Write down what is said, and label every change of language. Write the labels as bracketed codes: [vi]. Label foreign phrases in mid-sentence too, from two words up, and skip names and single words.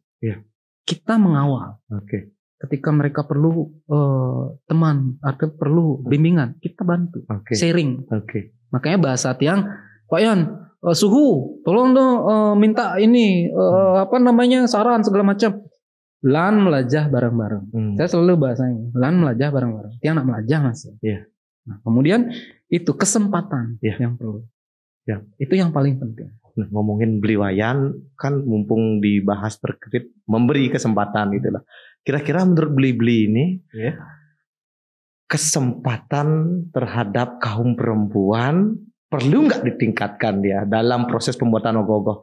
[id] Kita mengawal. Ketika mereka perlu teman atau perlu bimbingan, kita bantu, sharing. Makanya bahasa Tiang, Pak Yan, suhu, tolong dong minta ini saran segala macam. [ban] Lan melajah bareng-bareng. [id] Saya selalu bahasanya, [ban] lan melajah bareng-bareng. Tiang nak melajah mas. [id] Nah, kemudian itu kesempatan yang perlu. Itu yang paling penting. Nah, ngomongin Bliwayan kan mumpung dibahas terkait memberi kesempatan itulah. Kira-kira menurut Bli ini kesempatan terhadap kaum perempuan perlu nggak ditingkatkan dia dalam proses pembuatan ogoh-ogoh?